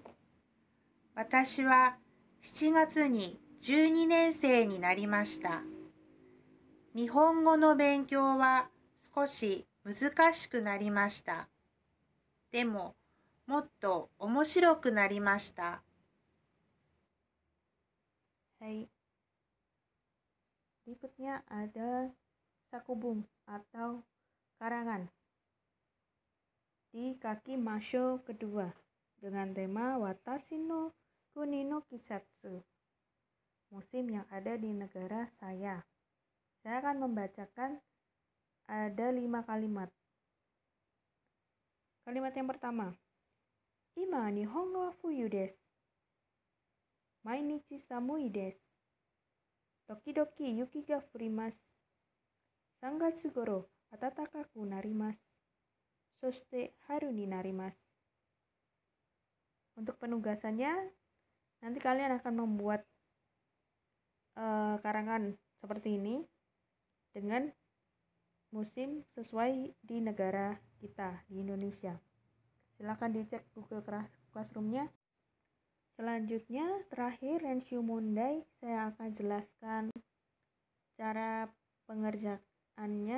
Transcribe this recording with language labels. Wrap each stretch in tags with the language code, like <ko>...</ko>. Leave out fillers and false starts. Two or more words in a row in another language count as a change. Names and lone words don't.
<ja>私は7月に12年生になりました。日本語の勉強は少し難しくなりました。でも、もっと面白くなりました。</ja> <id>Hai. Berikutnya ada sakubung atau karangan di kaki Masho kedua dengan tema</id> <ja>私の国の季節,</ja> <id>musim yang ada di negara saya. Saya akan membacakan ada 5 kalimat. Kalimat yang pertama,</id> <ja>今日本語は冬です. 毎日寒いです. 時々雪が降ります. 3月頃暖かくなります。そして春になります。</ja> <id>Untuk penugasannya, nanti kalian akan membuat karangan seperti ini dengan musim sesuai di negara kita, di Indonesia. Silakan dicek Google Classroom-nya. Selanjutnya, terakhir</id> <ja>練習問題,</ja> <id>saya akan jelaskan cara pengerjaannya.</id>